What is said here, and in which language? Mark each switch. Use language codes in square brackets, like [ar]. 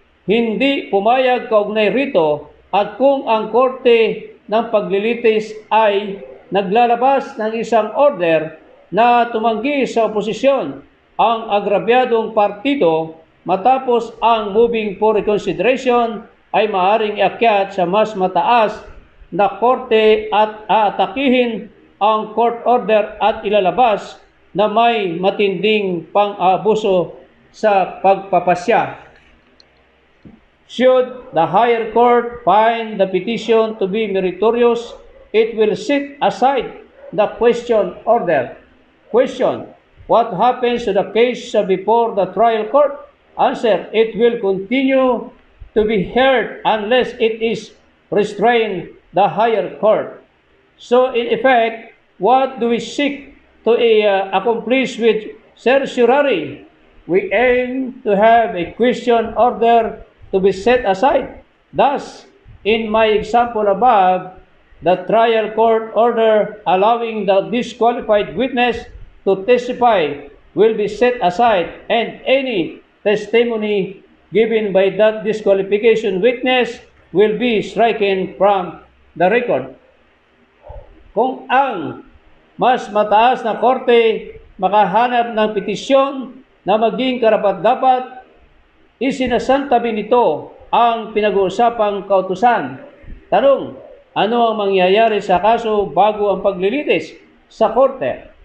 [tl] hindi pumayag kaugnay rito, at kung ang korte ng paglilitis ay naglalabas ng isang order na tumanggi sa oposisyon, ang agrabyadong partido matapos ang moving for reconsideration ay maaaring iakyat sa mas mataas na korte at aatakihin ang court order at ilalabas na may matinding pang-abuso sa pagpapasya. [en] Should the higher court find the petition to be meritorious, it will set aside the question order. Question: what happens to the case before the trial court? Answer: it will continue to be heard unless it is restrained the higher court. So in effect, what do we seek to accomplish with certiorari? We aim to have a question order to be set aside. Thus, in my example above, the trial court order allowing the disqualified witness to testify will be set aside, and any testimony given by that disqualification witness will be stricken from the record. [tl] Kung ang mas mataas na korte makahanap ng petisyon na maging karapat-dapat, isinasantabi nito ang pinag-uusapang kautusan. Tanong, ano ang mangyayari sa kaso bago ang paglilitis sa korte?